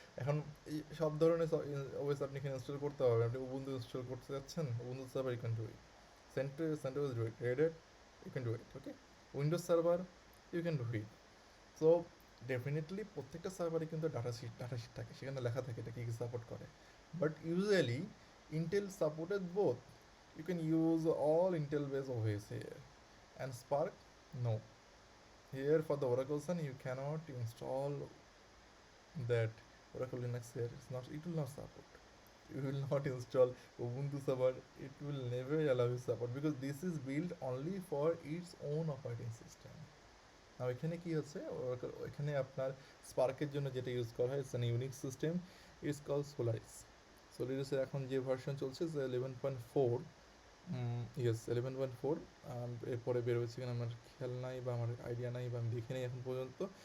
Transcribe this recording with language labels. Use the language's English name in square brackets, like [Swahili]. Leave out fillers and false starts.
[Bangla] এখন এই সব ধরনের ওয়েস আপনি এখানে ইনস্টল করতে পারবেন। আপনি উবুন্টু ইনস্টল করতে যাচ্ছেন, [English] Ubuntu server you can do it, CentOS do it, Red Hat you can do it, okay, Windows server you can do it. [Bangla] So definitely প্রত্যেকটা সার্ভারে কিন্তু ডাটা শিট থাকে, সেখানে লেখা থাকে এটা কী কী সাপোর্ট করে, but usually Intel supported both, [English] you can use all Intel based OS here, and Spark no. Here for the Oracle Sun you cannot install that Oracle Linux here. It will not support. You will not install Ubuntu server. It will never allow you support because this is built only for its own operating system. [Bangla] Now এখানে কি হচ্ছে, এখানে আপনার স্পার্কের জন্য যেটা use করা হয়, [English] It's an unique system, it's call Solaris. [Bangla] সোলারিসের এখন যে ভার্সন চলছে 11.4, ইয়েস 11.4, এরপরে বের হয়েছে কিনা আমার খেয়াল নাই বা আমার আইডিয়া নাই বা আমি দেখি নাই এখন পর্যন্ত।